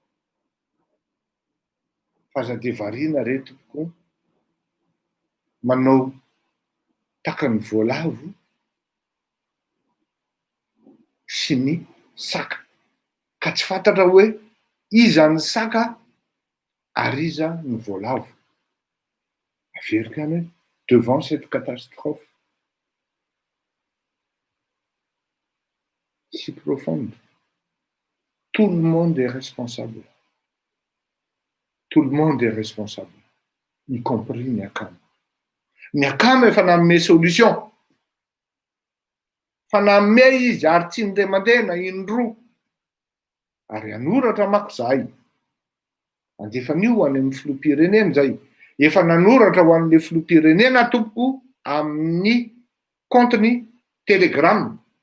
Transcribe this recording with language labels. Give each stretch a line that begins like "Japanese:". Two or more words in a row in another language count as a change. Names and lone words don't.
Malagasy: Faza de variana retoko manao takany voalavo sy ny saka, ka tsy fantatra hoe iza ny saka ary iza ny voalavo. Averika any hoe
French: devant cette catastrophe si profonde, tout le monde est responsable. Tout le monde est responsable, y compris
Malagasy: ny akama. Ny akama efa nanome solution, fa nanome izy ary tsy nde mandeha na indroa. Ary anoratra mako zahay, andefanio ho any amin'ny filoham-pirenena zay, efa nanoratra ho an'le filoham-pirenena tompoko amin'ny compteny Telegram.